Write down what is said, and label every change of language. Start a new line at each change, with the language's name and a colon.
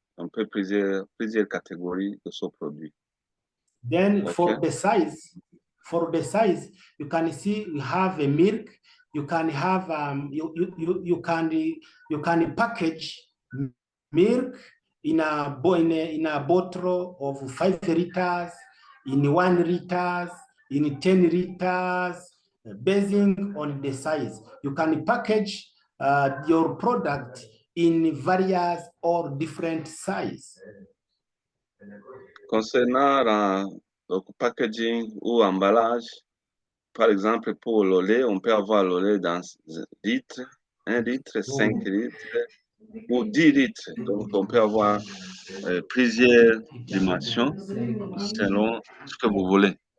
French: On peut plusieurs catégories de ce produit.
English: Then for the size, you can see we have a milk. You can have you can package milk in a bottle of 5 liters, in 1 liters, in 10 liters, basing on the size. You can package your product in various or different size.
French: Concernant le packaging ou emballage, par exemple pour le lait, on peut avoir le lait dans 1 litre, 5 litres ou 10 litres. Donc on peut avoir plusieurs dimensions selon ce que vous voulez.